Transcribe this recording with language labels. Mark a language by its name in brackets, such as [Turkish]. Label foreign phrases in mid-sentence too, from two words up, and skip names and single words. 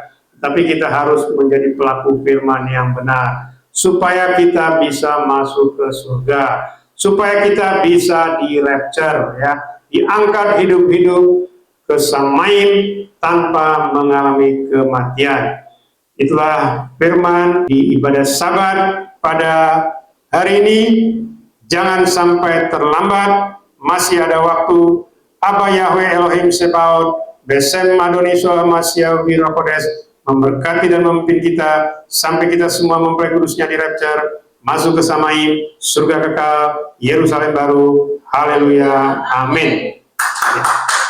[Indonesian] Tapi kita harus menjadi pelaku firman yang benar, supaya kita bisa masuk ke surga, supaya kita bisa di-rapture ya, diangkat hidup-hidup ke Samaim tanpa mengalami kematian. Itulah firman di ibadah Sabat pada hari ini. Jangan sampai terlambat. Masih ada waktu. [Hebrew] אבא יהוה אלוהים צבאות, בשם אדוני ישוע משיח ורוח הקודש, [Indonesian] memberkati dan memimpin kita sampai kita semua mempelai kudusnya di rapture masuk ke Samaim, surga kekal, Yerusalem baru. Haleluya, amin. Ya.